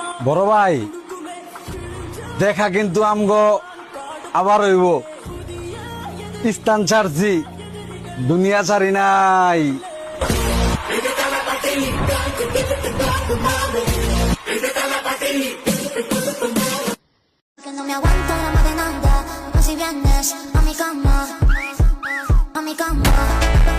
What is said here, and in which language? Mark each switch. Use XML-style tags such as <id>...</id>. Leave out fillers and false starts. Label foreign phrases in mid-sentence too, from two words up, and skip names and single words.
<bn>বড় ভাই দেখা কিন্তু আমগো আবার হইব। স্থান ছাড়ছি, দুনিয়া ছাড়ি নাই।</bn> <es>Que no me aguanto la más de nada, no si vienes a mi cama, a mi cama.</es>